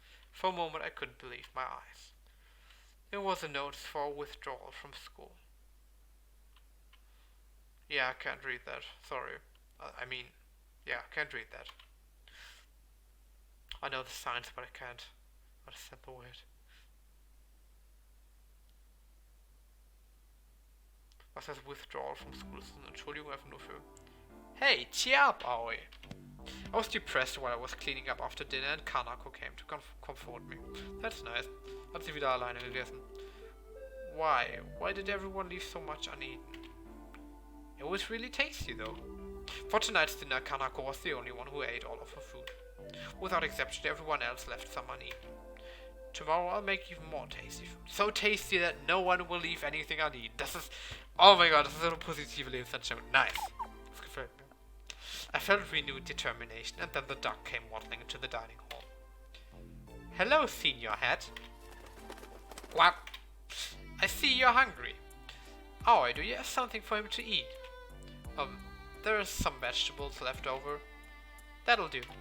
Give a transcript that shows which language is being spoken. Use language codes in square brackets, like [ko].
[en] For a moment I couldn't believe my eyes. It was a notice for a withdrawal from school. Yeah, I can't read that. Sorry. I can't read that. I know the signs, but I can't understand the word. [de] Was heißt [en] withdrawal from school? [de] Das ist eine Entschuldigung einfach nur für... [en] Hey, cheer up, Aoi! I was depressed while I was cleaning up after dinner and Kanako came to comfort me. That's nice. [de] Hat sie wieder alleine gegessen. [en] Why? Why did everyone leave so much uneaten? It was really tasty though. For tonight's dinner, Kanako was the only one who ate all of her food. Without exception, everyone else left some uneaten. Tomorrow I'll make even more tasty food. So tasty that no one will leave anything uneaten. [de] Das ist... [en] Oh my god, [de] das ist eine positive Lebenseinstellung. Nice. Das gefällt mir. [en] I felt renewed determination, and then the duck came waddling into the dining hall. Hello, Senior Hat. Quack. I see you're hungry. Oh, do you have something for him to eat? There are some vegetables left over. That'll do.